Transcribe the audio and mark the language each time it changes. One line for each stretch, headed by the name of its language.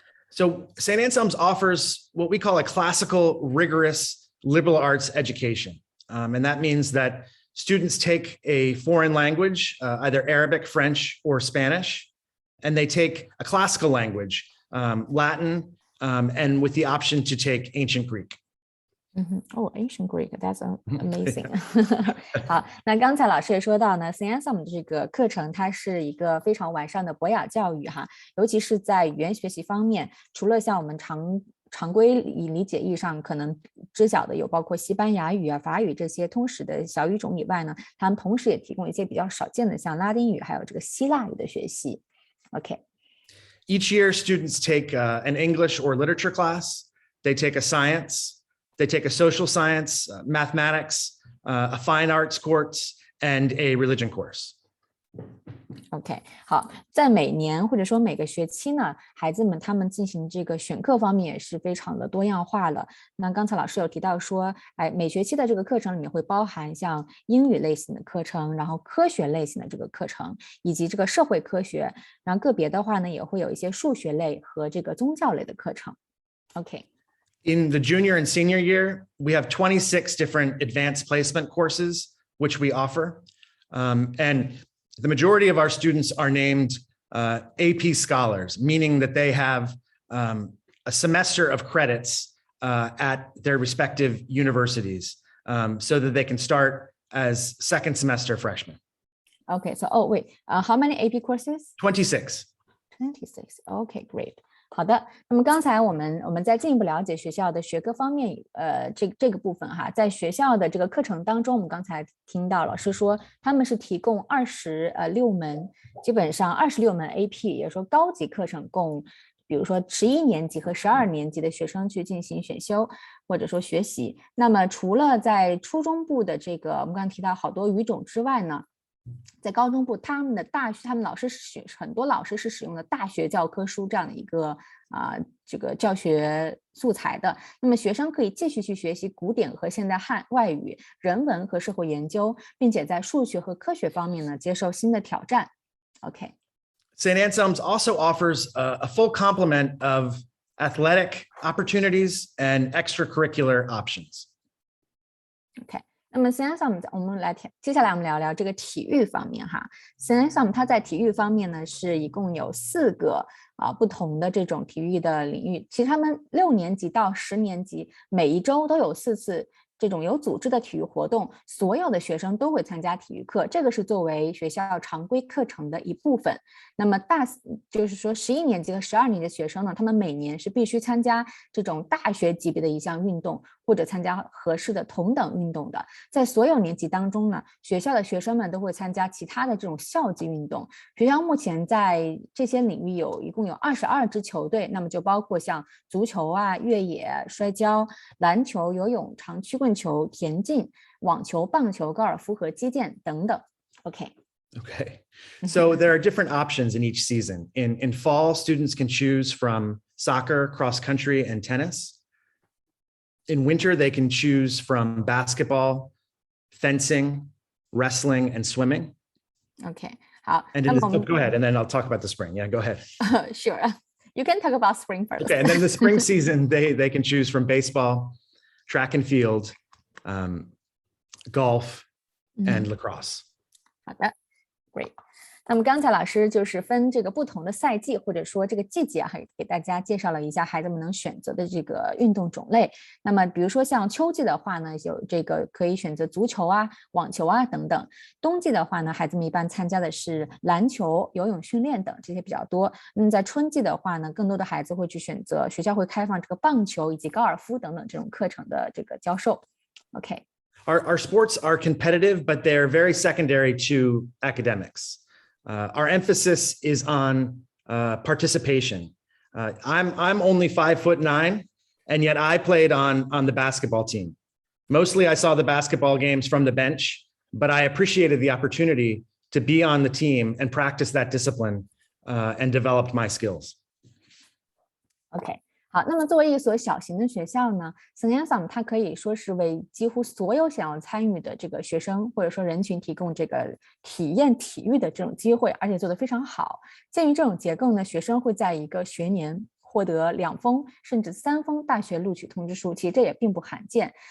English: So St. Anselm's offers what we call a classical, rigorous liberal arts education. And that means that students take a foreign language, either Arabic, French, or Spanish, and they take a classical language, Latin, and with the option to take ancient Greek. Ancient Greek, that's amazing.
Chinese: 好，那刚才老师也说到呢 St. Anselm 这个课程它是一个非常完善的博雅教育哈，尤其是在语言学习方面，除了像我们常规理解意义上可能知晓的有包括西班牙语啊、法语这些通识的小语种以外呢，他们同时也提供一些比较少见的像拉丁语还有这个希腊语的学习。 Each year, students take an English or literature class. They take a science. They take a social science, mathematics, a fine arts course, and a religion course. OK， 好，在每年或者说每个学期呢，孩子们他们进行这个选课方面也是非常的多样化了。那刚才老师有提到说，每学期的这个课程里面会包含像英语类型的课程，然后科学类型的这个课程，以及这个社会科学，然后个别的话呢，也会有一些数学类和这个宗教类的课程。 OK。
English: In the junior and senior year, we have 26 different advanced placement courses, which we offer. And the majority of our students are named AP scholars, meaning that they have a semester of credits at their respective universities so that they can start as second semester freshmen. Okay, so, oh, wait, how many AP courses? 26. 26, okay, great.
Chinese: 好的，那么刚才我们在进一步了解学校的学科方面，这个部分哈，在学校的这个课程当中，我们刚才听到老师说他们是提供26门，基本上26门 AP， 也就是说高级课程供，比如说11年级和12年级的学生去进行选修或者说学习。那么除了在初中部的这个我们刚才提到好多语种之外呢，在高中部，他们老师很多老师是使用的大学教科书这样的一个这个教学素材的。那么学生可以继续去学习古典和现代汉外语、人文和社会研究，并且在数学和科学方面呢接受新的挑战。 OK。
English: St. Anselm's also offers a full complement of athletic opportunities and extracurricular options.
Chinese: OK。 那么 St. Anselm 接下来我们聊聊这个体育方面哈。 St. Anselm 它在体育方面呢是一共有4个不同的这种体育的领域。其实他们6年级到10年级每一周都有4次这种有组织的体育活动，所有的学生都会参加体育课，这个是作为学校常规课程的一部分。那么就是说11年级和12年级的学生呢，他们每年是必须参加这种大学级别的一项运动，或者参加合适的同等运动的。在所有年级当中呢，学校的学生们都会参加其他的这种校际运动。学校目前在这些领域一共有22支球队，那么就包括像足球啊、越野、摔跤、篮球、游泳、长曲棍球、田径、网球、棒球、高尔夫和击剑等等。 OK。 Okay.
English: So there are different options in each season. In fall, students can choose from soccer, cross country, and tennis. In winter, they can choose from basketball, fencing, wrestling, and swimming. Okay. 好。 And go ahead, and then I'll talk about the spring. Yeah, go ahead. Sure. You can talk about spring first. Okay, and then the spring season, they can choose from baseball, track and field, golf, and lacrosse.
Chinese: 好的。 Great， 那么刚才老师就是分这个不同的赛季或者说这个季节给大家介绍了一下孩子们能选择的这个运动种类。那么比如说像秋季的话呢，有这个可以选择足球啊、网球啊等等。冬季的话呢，孩子们一般参加的是篮球、游泳训练等这些比较多。那么在春季的话呢，更多的孩子会去选择学校会开放这个棒球以及高尔夫等等这种课程的这个教授。 OK。
English: Our sports are competitive, but they're very secondary to academics. Our emphasis is on participation. I'm only 5'9", and yet I played on the basketball team. Mostly I saw the basketball games from the bench, but I appreciated the opportunity to be on the team and practice that discipline and developed my skills. Okay.
Chinese: 好，那么作为一所小型的学校呢 ，St. Anselm 它可以说是为几乎所有想要参与的这个学生或者说人群提供这个体验体育的这种机会，而且做得非常好。鉴于这种结构呢，学生会在一个学年获得2封甚至3封大学录取通知书，其实这也并不罕见。